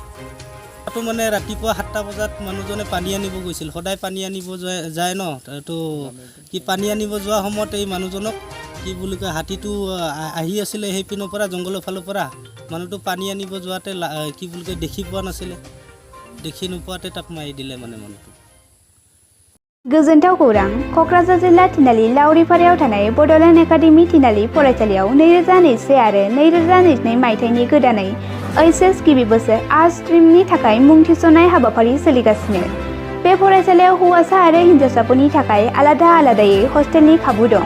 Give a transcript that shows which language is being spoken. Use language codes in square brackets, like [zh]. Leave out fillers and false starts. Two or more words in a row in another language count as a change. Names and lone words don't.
[as] তাতো মানে ৰাতিপুৱা 7টা বজাত মানুহজনে পানী আনিব গৈছিল, সদায় পানী আনিব যায় ন, তো কি পানী আনিব যোৱা সময়ত এই মানুহজনক কি বুলি কয় হাতীটো আহি আছিলে সেই পিনৰ পৰা, জংঘলৰ ফালৰ পৰা। মানুহটো পানী আনিব যোৱাতে কি বুলি কয় দেখি পোৱা নাছিলে, দেখি নোপোৱাতে তাক মাৰি দিলে মানে মানুহটো। [brx] गोजोनथाव खौरां। क'क्राझार जिल्ला तिनालि लावरिपारायाव थानाय बड'लेण्ड एकाडेमि तिनालि फरायसालियाव 2021 आरो 2022 मायथाइनि गोदानै HS गिबि बोसोर [en] arts stream [brx] थाखाय मुं थिसननाय हाबाफारि सोलिगासिनो। बे फरायसालियाव हौवासा आरो हिनजावसाफोरनि थाखाय आलादा आलादायै हस्टेलनि खाबु दं।